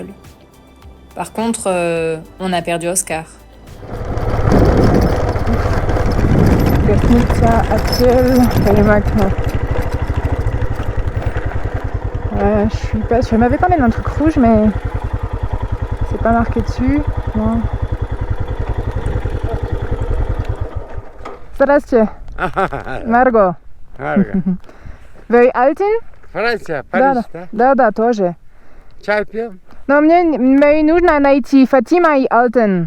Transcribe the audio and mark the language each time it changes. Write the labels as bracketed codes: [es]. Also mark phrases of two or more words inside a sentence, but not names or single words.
[fr] Par contre, on a perdu Oscar. Je suis pas sûre. Je m'avais parlé d'un truc rouge, mais c'est pas marqué dessus. Non. [ru] Здравствуйте. Марго. Вы Алтин? Франция, Париж, да? Да, тоже. Чай пьем? Но мне нужно найти Фатима и Алтин.